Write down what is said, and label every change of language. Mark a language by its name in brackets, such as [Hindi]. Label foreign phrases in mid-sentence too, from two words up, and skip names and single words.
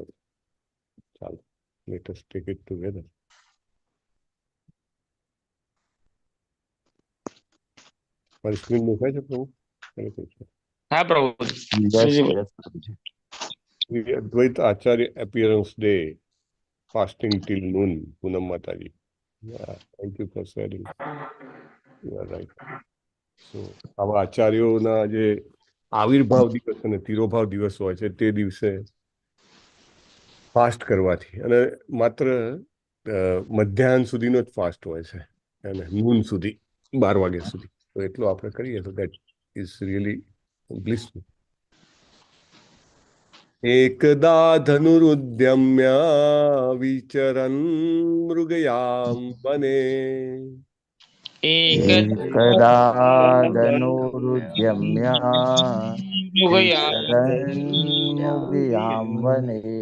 [English] ચાલો, let us take it together. [Gujarati] મારી સ્ક્રીન દેખાય છે પ્રભુ? હા પ્રભુ. [English] Advait Acharya appearance day, fasting till noon. Poonam Mataji. Yeah, thank you for sharing. You are right. So, [Gujarati] આવા આચાર્યોના જે આવિર્ભાવ દિવસ અને તિરોભાવ દિવસ હોય છે તે દિવસે ફાસ્ટ કરવાથી, અને માત્ર મધ્યાહન સુધીનો જ ફાસ્ટ હોય છે અને નૂન સુધી 12 વાગ્યા સુધી. તો એટલું આપણે કરીએ તો [English] that is really blissful. [Sanskrit] एकदा धनुरुद्यम्य विचरन् मृगयां वने. एकदा धनुरुद्यम्य विचरन्मुग्यां वने